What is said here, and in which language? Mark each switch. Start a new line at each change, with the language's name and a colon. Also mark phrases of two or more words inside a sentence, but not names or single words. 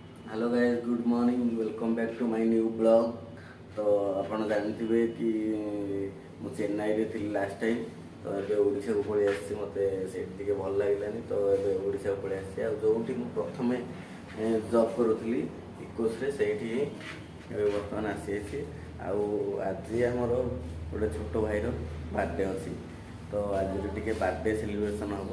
English: Hello guys, good morning, welcome back to my new blog.
Odia: तो ଆପଣ ଜାଣିଥିବେ କି ମୁଁ ଚେନ୍ନାଇରେ ଥିଲି
English: last time.
Odia: ତ ଏବେ ଓଡ଼ିଶାକୁ ପଳେଇ ଆସିଛି। ମୋତେ ସେଇଠି ଟିକେ ଭଲ ଲାଗିଲାନି, ତ ଏବେ ଓଡ଼ିଶାକୁ ପଳେଇ ଆସିଛି। ଆଉ ଯେଉଁଠି ମୁଁ ପ୍ରଥମେ ଜବ୍ କରୁଥିଲି ଇକୋସ୍ରେ, ସେଇଠି ଏବେ ବର୍ତ୍ତମାନ ଆସିଯାଇଛି। ଆଉ ଆଜି ଆମର ଗୋଟେ ଛୋଟ ଭାଇର ବାର୍ଥଡେ ଅଛି, ତ ଆଜିର ଟିକେ
English: birthday celebration
Odia: ହେବ।